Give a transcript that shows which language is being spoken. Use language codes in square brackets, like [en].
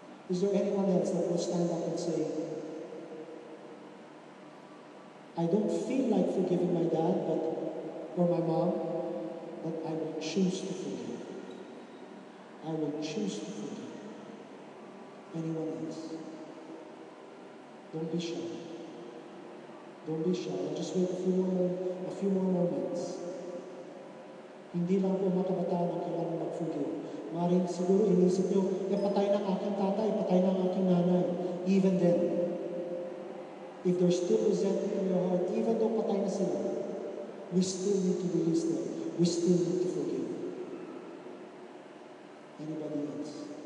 [en] Is there anyone else that will stand up and say, I don't feel like forgiving my dad or my mom, but I will choose to forgive. I will choose to forgive. Anyone else? Don't be shy. Don't be shy. I'll just wait a few more moments. [tl] Hindi lang po mga kabataan ang kailangan mag-forgive. Maring siguro inisip nyo, patay ng aking tatay, patay ng aking nanay. [en] Even then, if there's still resentment in your heart, even though [tl] patay na sila, [en] we still need to release them. We still need to forgive. Anybody else?